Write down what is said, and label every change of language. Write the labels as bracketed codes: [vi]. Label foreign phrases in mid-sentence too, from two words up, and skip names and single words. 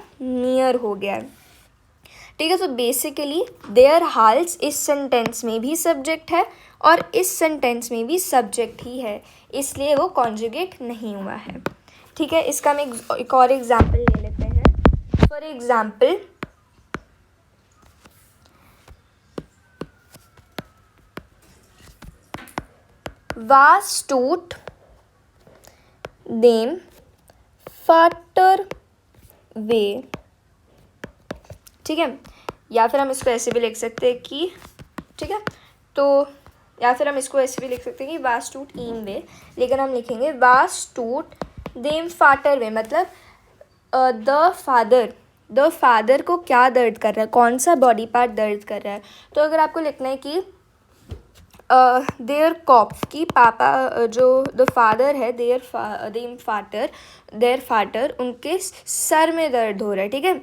[hi] नियर हो गया, ठीक है। तो बेसिकली [de] der Hals [hi] इस सेंटेंस में भी सब्जेक्ट है और इस सेंटेंस में भी सब्जेक्ट ही है, इसलिए वो कॉन्जुगेट नहीं हुआ है, ठीक है। इसका हम एक और एग्जाम्पल ले लेते हैं। [en] for example, [de] Was tut dem Vater weh, [hi] ठीक है। या फिर हम इसको ऐसे भी लिख सकते हैं कि, ठीक है, तो या फिर हम इसको ऐसे भी लिख सकते हैं कि [de] was tut ihm weh, [hi] लेकिन हम लिखेंगे [de] was tut dem Vater weh, [hi] मतलब [en] the father [hi] को क्या दर्द कर रहा है, कौन सा [en] body part [hi] दर्द कर रहा है। तो अगर आपको लिखना है कि [de] der Kopf, [hi] की पापा जो [en] the father [hi] है, [de] der Vater [hi] उनके सर में दर्द हो रहा है, ठीक है।